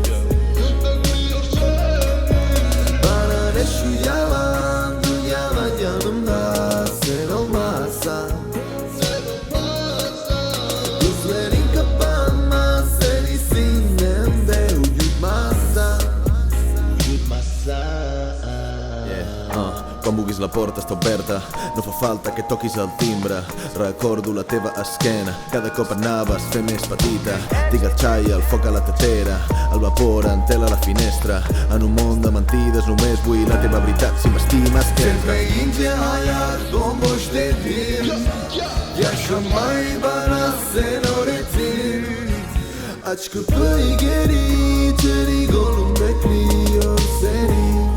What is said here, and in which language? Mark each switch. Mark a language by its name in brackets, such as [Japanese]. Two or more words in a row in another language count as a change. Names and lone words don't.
[Turkish] Bana ne şu yalan, dünyadan yanımda sen olmazsan. Gözlerin kapanmaz, seni sinemde uyutmazsan. [Catalan] Quan buquis la porta està oberta, no fa falta que toquis el timbre. Recordo la teva esquena, cada cop anaves fent més petita. Tinc el xai, el foc a la tetera, el vapor en tela a la finestra. En un món de mentides només vull la teva veritat, si m'estimes sempre. [Turkish] Sevmeyince hayat bomboş dedim, yaşamayı bana sen öğretin. Aç kapıyı geri, içeri gönlüm bekliyor seni.